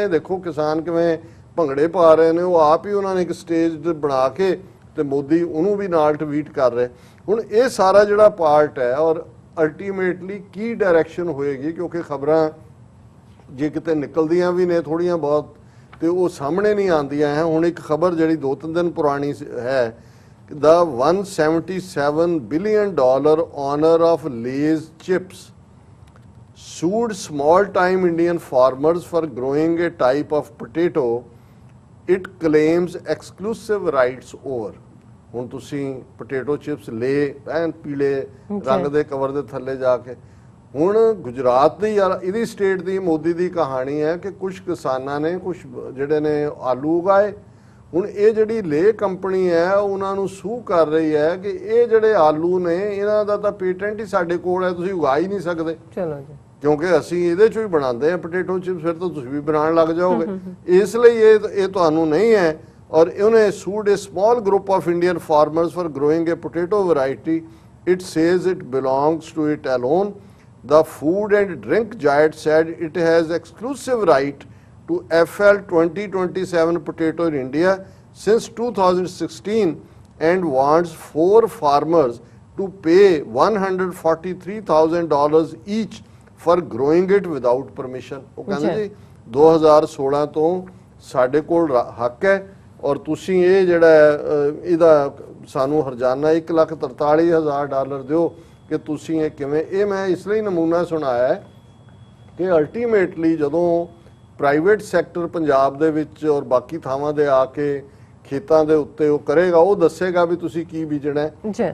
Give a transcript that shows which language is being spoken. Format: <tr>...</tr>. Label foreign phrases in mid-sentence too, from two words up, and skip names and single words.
<pa>ਦੇਖੋ ਕਿਸਾਨ ਕਿਵੇਂ ਭੰਗੜੇ ਪਾ ਰਹੇ ਨੇ, ਉਹ ਆਪ ਹੀ ਉਹਨਾਂ ਨੇ ਇੱਕ ਸਟੇਜ ਬਣਾ ਕੇ ਤੇ ਮੋਦੀ ਉਹਨੂੰ ਵੀ ਨਾਲ ਟਵੀਟ ਕਰ ਰਹੇ। ਹੁਣ ਇਹ ਸਾਰਾ ਜਿਹੜਾ ਪਾਰਟ ਹੈ ਔਰ ਅਲਟੀਮੇਟਲੀ ਕੀ ਡਾਇਰੈਕਸ਼ਨ ਹੋਏਗੀ ਕਿਉਂਕਿ ਖਬਰਾਂ ਜੇ ਕਿਤੇ ਨਿਕਲਦੀਆਂ ਵੀ ਨੇ ਥੋੜੀਆਂ ਬਹੁਤ ਤੇ ਉਹ ਸਾਹਮਣੇ ਨਹੀਂ ਆਉਂਦੀਆਂ ਹੈ। ਹੁਣ ਇੱਕ ਖਬਰ ਜਿਹੜੀ 2-3 ਦਿਨ ਪੁਰਾਣੀ ਹੈ,</pa> <en>the $177 billion honor of Lay's chips sued small-time Indian farmers for growing a type of potato it claims exclusive rights over।</en> <pa>ਹੁਣ ਤੁਸੀਂ</pa> <en>potato chips</en> <pa>ਲੈ ਐਨ ਪੀਲੇ ਰੰਗ ਦੇ ਕਵਰ ਦੇ ਥੱਲੇ ਜਾ ਕੇ ਹੁਣ ਗੁਜਰਾਤ ਦੀ ਯਾਰ ਇਹਦੀ ਸਟੇਟ ਦੀ ਮੋਦੀ ਦੀ ਕਹਾਣੀ ਹੈ ਕਿ ਕੁਝ ਕਿਸਾਨਾਂ ਨੇ ਕੁਝ ਜਿਹੜੇ ਨੇ ਆਲੂ ਉਗਾਏ। ਹੁਣ ਇਹ ਜਿਹੜੀ ਲੇ ਕੰਪਨੀ ਹੈ ਉਹਨਾਂ ਨੂੰ ਸੂ ਕਰ ਰਹੀ ਹੈ ਕਿ ਇਹ ਜਿਹੜੇ ਆਲੂ ਨੇ ਇਹਨਾਂ ਦਾ ਤਾਂ ਪੇਟੈਂਟ ਹੀ ਸਾਡੇ ਕੋਲ ਹੈ, ਤੁਸੀਂ ਉਗਾ ਹੀ ਨਹੀਂ ਸਕਦੇ। ਚਲੋ ਜੀ ਕਿਉਂਕਿ ਅਸੀਂ ਇਹਦੇ ਚੋਂ ਹੀ ਬਣਾਉਂਦੇ ਆ</pa> <en>potato chips,</en> <pa>ਫਿਰ ਤਾਂ ਤੁਸੀਂ ਵੀ ਬਣਾਉਣ ਲੱਗ ਜਾਓਗੇ। ਇਸ ਲਈ ਇਹ ਤੁਹਾਨੂੰ ਨਹੀਂ ਹੈ। ਔਰ ਉਹਨੇ</pa> <en>ਸੂਡ a small group of Indian farmers for growing a potato variety. It says it belongs to it alone. The Food and Drink Giant said it has exclusive right to FL 2027 potato in India since 2016 and wants 4 farmers to pay $143,000 each for growing it without permission।</en> <pa>ਉਹ ਕਹਿੰਦੇ ਜੀ 2016 ਤੋਂ ਸਾਡੇ ਕੋਲ ਹੱਕ ਹੈ ਔਰ ਤੁਸੀਂ ਇਹ ਜਿਹੜਾ ਇਹਦਾ ਸਾਨੂੰ ਹਰਜਾਨਾ $1,43,000 ਦਿਓ ਕਿ ਤੁਸੀਂ ਇਹ ਕਿਵੇਂ। ਇਹ ਮੈਂ ਇਸ ਲਈ ਨਮੂਨਾ ਸੁਣਾਇਆ ਹੈ ਕਿ ਅਲਟੀਮੇਟਲੀ ਜਦੋਂ</pa> <en>private sector</en> <pa>ਪੰਜਾਬ ਦੇ ਵਿੱਚ ਔਰ ਬਾਕੀ ਥਾਵਾਂ ਦੇ ਆ ਕੇ ਖੇਤਾਂ ਦੇ ਉੱਤੇ ਉਹ ਕਰੇਗਾ, ਉਹ ਦੱਸੇਗਾ ਵੀ ਤੁਸੀਂ ਕੀ ਬੀਜਣਾ ਹੈ।</pa>